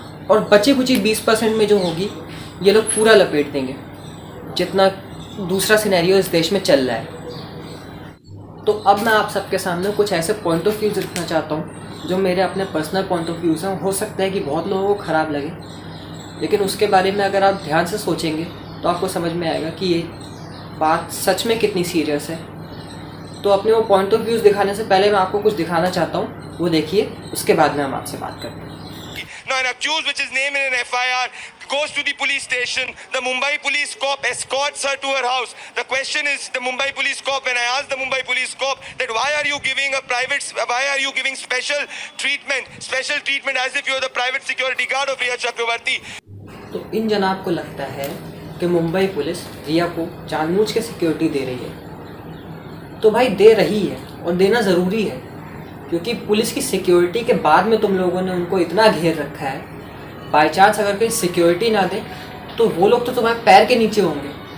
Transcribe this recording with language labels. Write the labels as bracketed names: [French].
[Hindi] और बची कुची 20% में जो होगी ये लोग पूरा लपेट देंगे जितना दूसरा सिनेरियो इस देश में चल रहा है। तो अब मैं आप सबके सामने कुछ ऐसे पॉइंट ऑफ व्यूज़ रखना चाहता हूँ जो मेरे अपने पर्सनल पॉइंट ऑफ व्यूज़ हैं। हो सकता है कि बहुत लोगों को ख़राब लगे, लेकिन उसके बारे में अगर आप ध्यान से सोचेंगे तो आपको समझ में आएगा कि ये बात सच में कितनी सीरियस है। तो अपने वो पॉइंट ऑफ व्यूज़ दिखाने से पहले मैं आपको कुछ दिखाना चाहता हूँ, वो देखिए, उसके बाद में हम आपसे बात करते हैं। [English] Now an accused which is named in an FIR goes to the police station. The Mumbai police cop escorts her to her house. The question is the Mumbai police cop, when I asked the Mumbai police cop that why are you giving special treatment as if you are the private security guard of Riya Chakravarti. [Hindi] तो इन जनाब को लगता है कि Mumbai police रिया को जानबूझ के security दे रही है। तो भाई दे रही है और देना ज़रूरी है, क्योंकि पुलिस की सिक्योरिटी के बाद में तुम लोगों ने उनको इतना घेर रखा है। बाई चांस अगर कहीं सिक्योरिटी ना दे तो वो लोग तो तुम्हारे पैर के नीचे होंगे।